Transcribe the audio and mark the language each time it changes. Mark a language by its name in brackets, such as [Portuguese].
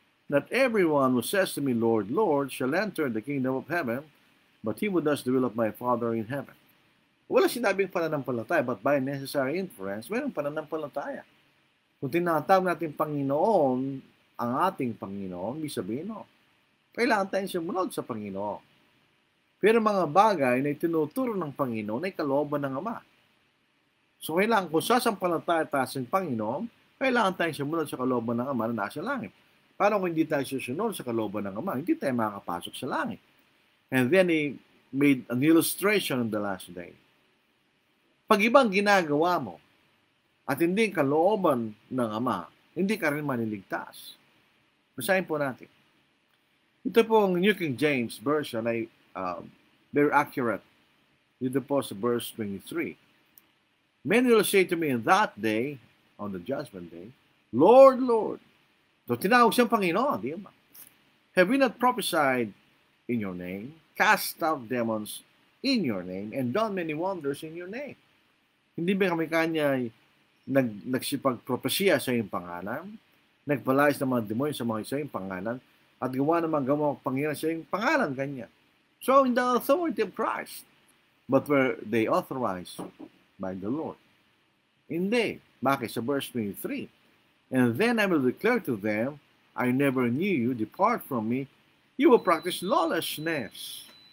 [English] Not everyone who says to me, Lord, Lord, shall enter the kingdom of heaven, but he who does the will of my Father in heaven. [Filipino] Wala sinabing pananampalataya, [English] but by necessary inference, [Filipino] mayroong pananampalataya. Kung tinatawag natin Panginoon, ang ating Panginoon, ibig sabihin, no, kailangan tayong sumunod sa Panginoon. Pero mga bagay na itinuturo ng Panginoon ay kalooban ng Ama. So kailangan kung sasampalataya tayo sa Panginoon, kailangan tayong sumunod sa kalooban ng Ama na nasa langit. Paano kung hindi tayo susunod sa kalooban ng Ama? Hindi tayo makakapasok sa langit. [English] And then he made an illustration in the last day. [Filipino] Pag ibang ginagawa mo at hindi kalooban ng Ama, hindi ka rin maniligtas. Basahin po natin. Ito po ang New King James Version ay [English] very accurate. [Filipino] Dito po sa verse 23. [English] Many will say to me in that day, on the judgment day, Lord, Lord. [Filipino] So tinawag siyang Panginoon, di ba? [English] Have we not prophesied in your name, cast out demons in your name, and done many wonders in your name? [Filipino] Hindi ba kami kanya nagsipagpropesya sa iyong pangalan, nagpalayas ng mga demonyo sa iyong pangalan, at gawa naman gawa Panginoon sa iyong pangalan kanya? [English] So in the authority of Christ, but were they authorized by the Lord? [Filipino] Hindi. Bakit? Sa verse 23. [English] And then I will declare to them, I never knew you, depart from me, you will practice lawlessness.